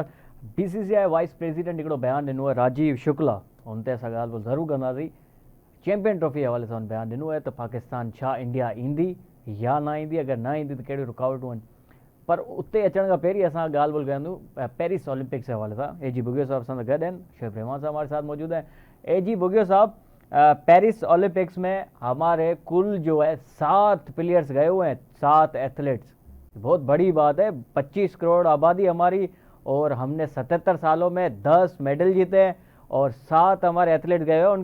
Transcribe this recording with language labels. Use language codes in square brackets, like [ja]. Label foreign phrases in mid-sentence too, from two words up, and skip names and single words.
[sd] बीसीसीआई [en] vice president [sd] हिकिड़ो बयानु ॾिनो आहे राजीव शुक्ला, हुन ते असां ॻाल्हि ज़रूरु कंदासीं। चैंपियन ट्रॉफी हवाले सां बयानु ॾिनो आहे त पाकिस्तान छा इंडिया ईंदी या न ईंदी, अगरि न ईंदी त कहिड़ियूं रुकावटूं आहिनि। पर उते अचण खां पहिरीं असां ॻाल्हि ॿोल कयूं पेरिस ओलंपिक्स जे हवाले सां। ए जी बुगियो साहब सां गॾु आहिनि, शेख रहमान साहब [ur] ہمارے ساتھ موجود ہیں. اے جی بگیو صاحب، پیرس اولمپکس میں ہمارے کل جو ہے 7 پلیئرز گئے ہوئے ہیں، 7 ایتھلیٹس، بہت بڑی بات ہے. 25 کروڑ آبادی ہماری اور ہم نے 77 سالوں میں 10 میڈل جیتے ہیں اور 7 ہمارے ایتھلیٹ گئے ہوئے ہیں.